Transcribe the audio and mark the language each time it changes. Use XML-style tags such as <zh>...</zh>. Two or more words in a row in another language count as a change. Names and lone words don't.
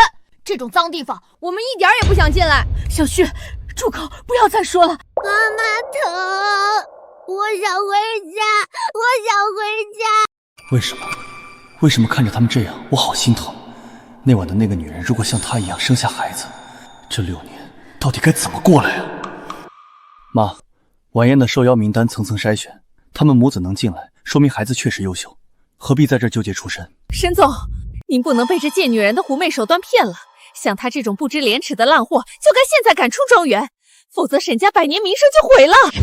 <zh>這種髒地方，我們一點也不想進來。小旭，住口，不要再說了。媽媽疼，我想回家，我想回家。為什麼看着他們這樣，我好心疼。那晚的那個女人，如果像她一樣生下孩子，這6 年到底該怎麼過來啊？媽，晚宴的受邀名單層層篩選，他們母子能進來，說明孩子確實優秀，何必在這糾結出身？沈總，您不能被這賤女人的狐媚手段騙了。像她這種不知廉恥的爛貨，就該現在趕出莊園，否則沈家百年名聲就毀了。</zh>